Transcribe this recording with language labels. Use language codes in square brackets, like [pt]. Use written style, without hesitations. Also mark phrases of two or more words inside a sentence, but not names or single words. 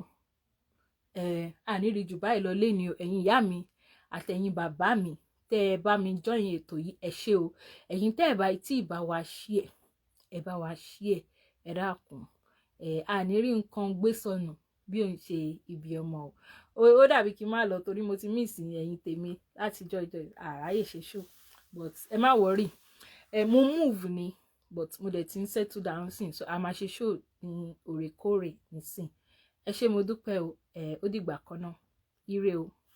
[yo] Àníri jù báyìí lọ lé ní ẹ̀yin ìyá mi àtẹ̀yin bàbá mi tẹ́ ẹ bá mi join ètò yìí, ẹ ṣé o. Ẹ̀yin tẹ́ ẹ bá tí ì bá wa share, ẹ bá wa share, ẹ dákun. Àníri nǹkan gbé sọnù bí òun ṣe ibi ọmọ o. Ó dàbí kí n má lọ torí mo ti miss ẹ̀yin tèmi láti jọjọ àráyè ṣe show, but ẹ má worry. Mo move ni, but mo dẹ̀ ti ń [en] settle down [yo] sin, so a máa ṣe show ní òrèkóòrè nísìn. Ẹ ṣé mo dúpẹ́ o. Ó dìgbà kan náà. Ire o.